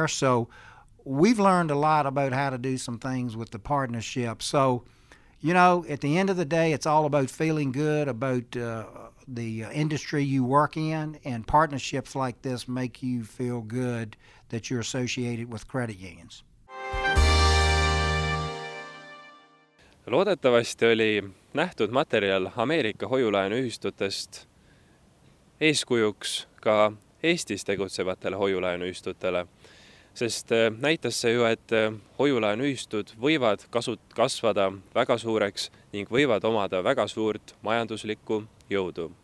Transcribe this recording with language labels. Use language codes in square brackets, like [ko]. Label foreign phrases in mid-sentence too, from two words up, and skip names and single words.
[en] So we've learned a lot about how to do some things with the partnership. So, you know, at the end of the day, it's all about feeling good about the industry you work in, and partnerships like this make you feel good that you're associated with credit unions. [et] Loodetavasti oli nähtud materjal Ameerika hoiulaenuühistutest eeskujuks ka Eestis tegutsevatele hoiulaenuühistutele, sest näitas see ju, et hoiulaenuühistud võivad kasvada väga suureks ning võivad omada väga suurt majanduslikku jõudu.